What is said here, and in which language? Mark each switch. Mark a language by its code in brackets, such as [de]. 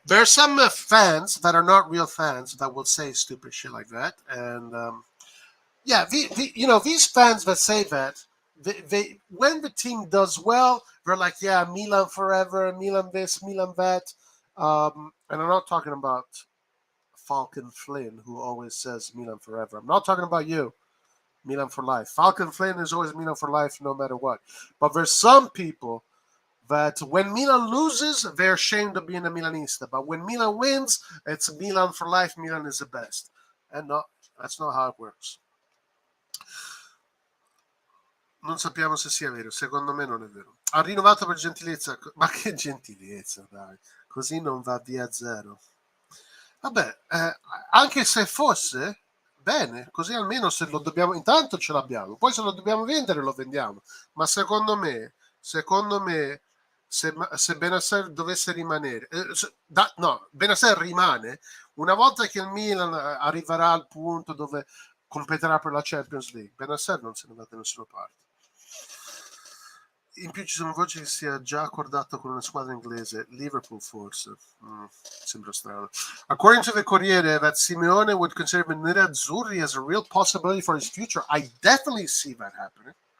[en] There are some fans that are not real fans that will say stupid shit like that, and yeah, these fans that say that, they when the team does well, they're like, yeah, Milan forever, Milan this, Milan that, and I'm not talking about Falcon Flynn, who always says Milan forever. I'm not talking about you, Milan for life. Falcon Flynn is always Milan for life, no matter what. But there's some people that when Milan loses, they're ashamed of being a Milanista. But when Milan wins, it's Milan for life. Milan is the best, and no, that's not how it works. [it] Non sappiamo se sia vero, secondo me non è vero. Ha rinnovato per gentilezza, ma che gentilezza, dai, così non va via zero. Vabbè, anche se fosse, bene, così almeno se lo dobbiamo, intanto ce l'abbiamo, poi se lo dobbiamo vendere lo vendiamo, ma secondo me se Bennacer dovesse rimanere, no, Bennacer rimane, una volta che il Milan arriverà al punto dove competerà per la Champions League, Bennacer non se ne va da nessuna parte. In più ci sono voci che sia già accordato con una squadra inglese, Liverpool forse. Sembra strano. [en] According to the Corriere, that Simeone would consider the Nerazzurri as a real possibility for his future. I definitely see that happening.